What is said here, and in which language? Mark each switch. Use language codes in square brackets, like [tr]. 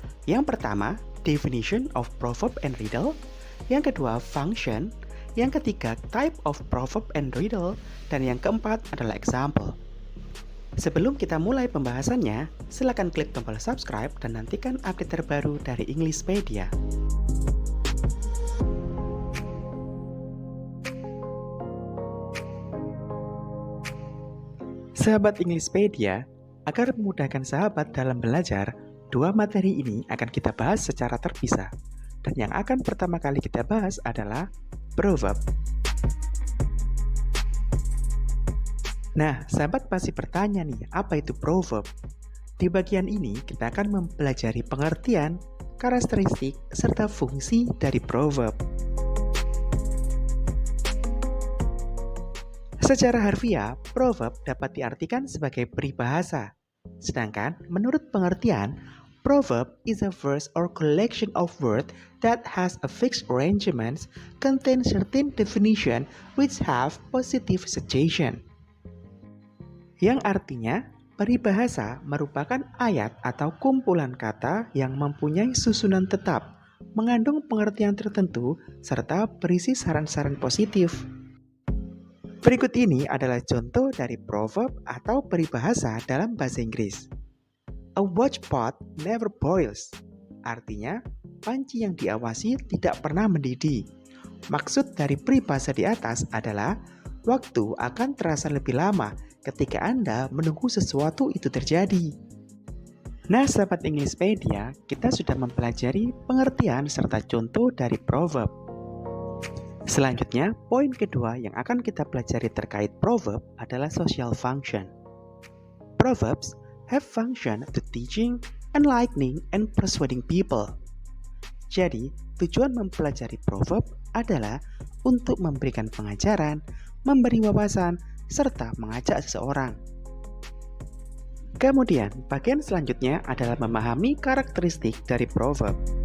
[id] Yang pertama, [en] definition of proverb and riddle. [id] Yang kedua, [en] function. [id] Yang ketiga, [en] type of proverb and riddle. [id] Dan yang keempat adalah example. Sebelum kita mulai pembahasannya, silakan klik tombol subscribe dan nantikan update terbaru dari Englishpedia. Sahabat Englishpedia, agar memudahkan sahabat dalam belajar, dua materi ini akan kita bahas secara terpisah. Dan yang akan pertama kali kita bahas adalah proverb. Nah, sahabat pasti bertanya nih, apa itu proverb? Di bagian ini kita akan mempelajari pengertian, karakteristik, serta fungsi dari proverb. Secara harfiah, proverb dapat diartikan sebagai peribahasa. Sedangkan menurut pengertian, [en] proverb is a verse or collection of words that has a fixed arrangement, contain certain definition which have positive suggestion. [id] Yang artinya, peribahasa merupakan ayat atau kumpulan kata yang mempunyai susunan tetap, mengandung pengertian tertentu, serta berisi saran-saran positif. Berikut ini adalah contoh dari proverb atau peribahasa dalam bahasa Inggris. [en] A watch pot never boils. [id] Artinya, panci yang diawasi tidak pernah mendidih. Maksud dari peribahasa di atas adalah waktu akan terasa lebih lama ketika Anda menunggu sesuatu itu terjadi. Nah, sahabat Englishpedia, kita sudah mempelajari pengertian serta contoh dari proverb. Selanjutnya, poin kedua yang akan kita pelajari terkait proverb adalah social function. [en] Proverbs have function to teaching, enlightening, and persuading people. [id] Jadi, tujuan mempelajari proverb adalah untuk memberikan pengajaran, memberi wawasan, serta mengajak seseorang. Kemudian, bagian selanjutnya adalah memahami karakteristik dari proverb.